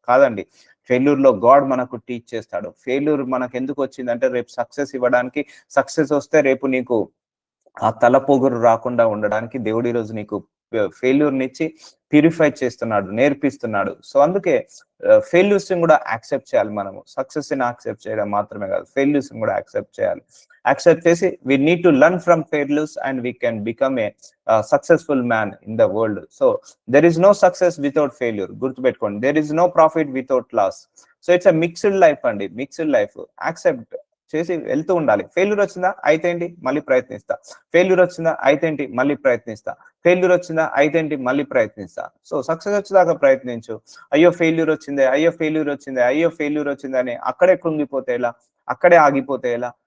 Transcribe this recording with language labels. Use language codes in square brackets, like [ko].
[te] కాదండి, ఫెయిల్యూర్ లో గాడ్ మనకు టీచ్ చేస్తాడు. ఫెయిల్యూర్ మనకు ఎందుకు వచ్చిందంటే రేపు సక్సెస్ ఇవ్వడానికి. సక్సెస్ వస్తే రేపు నీకు ఆ తలపోగురు రాకుండా ఉండడానికి దేవుడు ఈ రోజు నీకు ఫెయిల్యూర్ నిచ్చి ప్యూరిఫై చేస్తున్నాడు, నేర్పిస్తున్నాడు. సో అందుకే ఫెయిల్యూర్స్ కూడా యాక్సెప్ట్ చేయాలి. మనము సక్సెస్ ని యాక్సెప్ట్ చేయడం మాత్రమే కాదు, ఫెయిల్యూర్స్ కూడా యాక్సెప్ట్ చేయాలి. యాక్సెప్ట్ చేసి [en] we need to learn from failures and we can become a successful man in the world. So there is no success without failure. [te] గుర్తుపెట్టుకోండి, [en] there is no profit without loss. So it's a mixed life అండి, mixed life. Accept [te] చేసి వెళ్తూ ఉండాలి. Failure వచ్చిందా అయితే ఏంటి మళ్ళీ ప్రయత్నిస్తా, failure వచ్చిందా అయితే ఏంటి మళ్ళీ ప్రయత్నిస్తా, ఫెయిల్యూర్ వచ్చిందా అయితే ఏంటి మళ్ళీ ప్రయత్నిస్తా. సో సక్సెస్ వచ్చేదాకా ప్రయత్నించు. అయ్యో ఫెయిల్యూర్ వచ్చిందే, అయ్యో ఫెయిల్యూర్ వచ్చిందే, అయ్యో ఫెయిల్యూర్ వచ్చిందే అని అక్కడే కృంగిపోతే ఎలా, అక్కడే ఆగిపోతే ఎలా?